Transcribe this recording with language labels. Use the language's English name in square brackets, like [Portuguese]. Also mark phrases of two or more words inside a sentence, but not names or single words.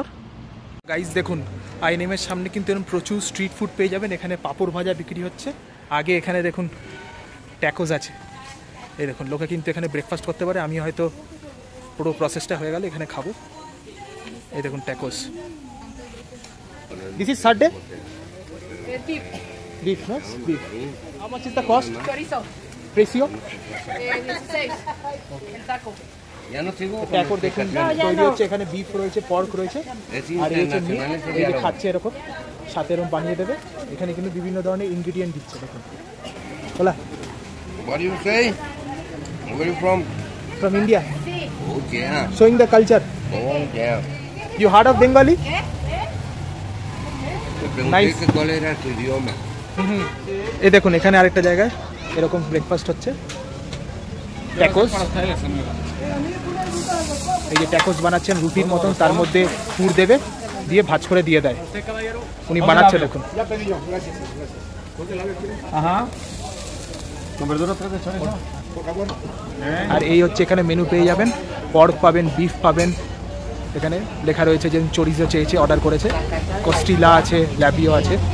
[Bangla] গাইজ দেখুন INM-এর সামনে কিন্তু এরকম প্রচুর [English] street food [Bangla] পেয়ে যাবেন। এখানে পাঁপড় ভাজা বিক্রি হচ্ছে। আগে এখানে দেখুন ট্যাকোস আছে, এই দেখুন লোকে কিন্তু এখানে ব্রেকফাস্ট করতে পারে। আমি হয়তো পুরো প্রসেসটা হয়ে গেলে এখানে খাবো। এই দেখুন ট্যাকোস। [English] this is Sunday beef, no? Beef. How much is the cost? [Spanish] Chorizo. Precio? 16. El taco. [Bangla] ট্যাকো দেখুন তৈরি হচ্ছে, এখানে বিফ রয়েছে, পর্ক রয়েছে, আর এই হচ্ছে মিট। এই যে খাচ্ছে এরকম, সাথে এরকম বানিয়ে দেবে। এখানে কিন্তু বিভিন্ন ধরনের ইনগ্রিডিয়েন্ট দিচ্ছে। দেখুন বলা। [English] What do you say? Where are you from? From India. Oh yeah. Showing the culture. Oh yeah. You heard of Bengali? [Spanish] Te pregunté que cuál era tu idioma. [Bangla] এই দেখুন এখানে আরেকটা জায়গায় এরকম ব্রেকফাস্ট হচ্ছে, ট্যাকোস। এই যে ট্যাকোস বানাচ্ছেন রুটির মতন, তার মধ্যে পুর দেবে, দিয়ে ভাজ করে দিয়ে দেয়। উনি বানাচ্ছে দেখুন। আর এই হচ্ছে এখানে মেনু পেয়ে যাবেন, পর্ক পাবেন, বিফ পাবেন, এখানে লেখা রয়েছে যে চরিজো চেয়েছে, অর্ডার করেছে, কস্টিলা আছে, ল্যাবিও আছে।